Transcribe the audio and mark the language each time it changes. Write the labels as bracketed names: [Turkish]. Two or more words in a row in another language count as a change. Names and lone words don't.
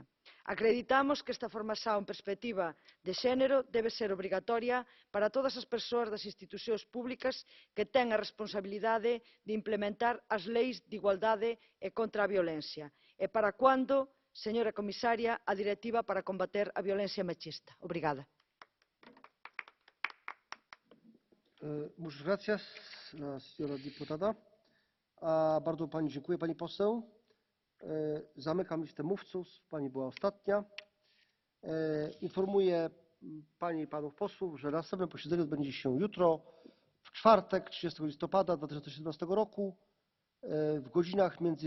[Galician] Acreditamos que esta formación en perspectiva de xénero debe ser obrigatoria para todas as persoas das institucións públicas que ten a responsabilidade de implementar as leis de igualdade e contra a violencia. E para cando, señora comisaria, a directiva para combater a violencia machista? Obrigada. [Spanish] Muchas gracias, señora diputada. [Polish] Bardzo pani dziękuję, pani poseł. Zamykam listę mówców. Pani była ostatnia. Informuję panie i panów posłów, że następne posiedzenie odbędzie się jutro, w czwartek, 30 listopada 2017 roku, w godzinach między